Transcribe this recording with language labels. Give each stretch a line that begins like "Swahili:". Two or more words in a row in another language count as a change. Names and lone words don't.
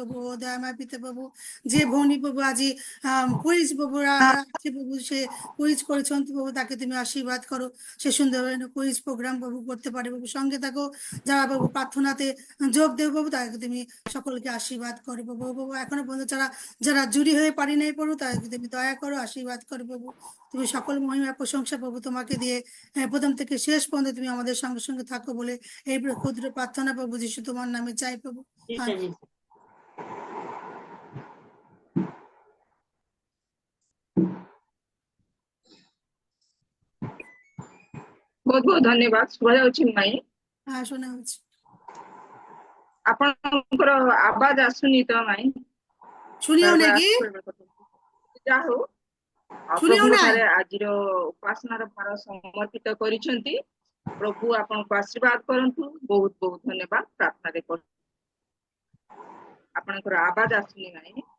Bangla: ও দয়াময় পিতা প্রভু যে ভଉଣୀ প্রভু আজি কুইজ প্রভু আছে প্রভু সে কুইজ করেছেন প্রভু তাকে তুমি আশীর্বাদ করো সে সুন্দরভাবে কুইজ প্রোগ্রাম প্রভু করতে পারে প্রভু সঙ্গে থাকো যারা প্রভু প্রার্থনাতে যোগ দেব প্রভু তাকে তুমি সকলকে আশীর্বাদ করো প্রভু প্রভু এখনো পর্যন্ত যারা যারা জুড়ি হয়ে পারি নাই প্রভু তাদেরকে তুমি দয়া করো আশীর্বাদ করো প্রভু তুমি সকল মহিমা প্রশংসা প্রভু তোমাকে দিয়ে প্রথম থেকে শেষ পর্যন্ত তুমি আমাদের সঙ্গে সঙ্গে থাকো বলে এই ক্ষুদ্র প্রার্থনা প্রভু যিশু তোমার নামে চাই প্রভু আমেন।
Odia: ବହୁତ ବହୁତ ଧନ୍ୟବାଦ ଶୁଭା ଯାଉଛି ମାଇଁ
Bangla: হ্যাঁ শোনা হচ্ছে
Odia: ଆପଣଙ୍କର ଆବାଜ ଆସୁନି ତ ମାଇଁ
Bangla: শুনিও
Odia: ବେଳେ
Bangla: নাকি
Odia: ବେଳେ କଥା ଯାହା ହଉ ଆଉ
Bangla: শুনিও
Odia: ପ୍ରଭୁଙ୍କ
Bangla: নাই
Odia: ଠାରେ ଆଜିର ଉପାସନାର ଭାର ସମର୍ପିତ କରିଛନ୍ତି ପ୍ରଭୁ ଆପଣଙ୍କୁ ଆଶୀର୍ବାଦ କରନ୍ତୁ ବହୁତ ବହୁତ ଧନ୍ୟବାଦ ପ୍ରାର୍ଥନାରେ କର ଆପଣଙ୍କର ଆବାଜ ଆସୁନି ମାଇଁ